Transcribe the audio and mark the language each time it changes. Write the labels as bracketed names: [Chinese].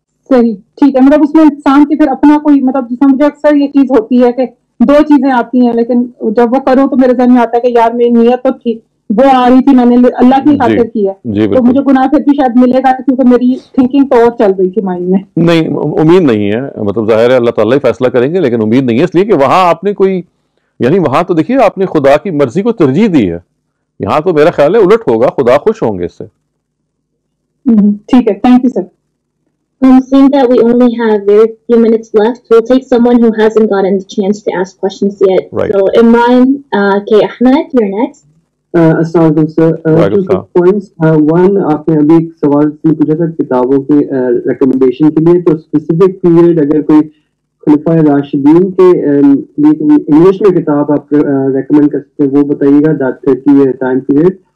[Hindi] सही, ठीक है, मतलब उसमें इंसान की फिर अपना कोई, मतलब जिसमें मुझे अक्सर ये चीज होती है कि दो चीजें आती हैं, लेकिन जब वो करूँ तो मेरे ज़हन में आता है कि यार मेरी नीयत तो थी, वो आ रही थी, मैंने अल्लाह की खातिर की है, तो मुझे गुनाह फिर भी शायद मिलेगा क्योंकि मेरी थिंकिंग तो और चल रही थी माइंड में। नहीं, उम्मीद नहीं है, मतलब ज़ाहिर है अल्लाह ताला ही फैसला करेंगे, लेकिन उम्मीद नहीं है, इसलिए कि वहाँ आपने कोई, यानी वहाँ तो देखिए आपने खुदा की मर्जी को तरजीह दी है, यहाँ तो मेरा ख्याल है उलट होगा, खुदा खुश होंगे इससे। ठीक है, thank you sir. [English] Seeing that we only have very few minutes left, we'll take someone who hasn't gotten the chance to ask questions yet. Right. So Imran K. Ahmed, you're next. [Hindi] अस्सलाम sir, [English] two points. [Hindi] One, आपने अभी एक सवाल पूछा था किताबों के recommendation के लिए, तो स्पेसिफिक पीरियड अगर कोई खुलफाए राशिदीन के लिए इंग्लिश में किताब आप रेकमेंड कर सकते हैं वो बताइएगा, दैट 30 टाइम पीरियड।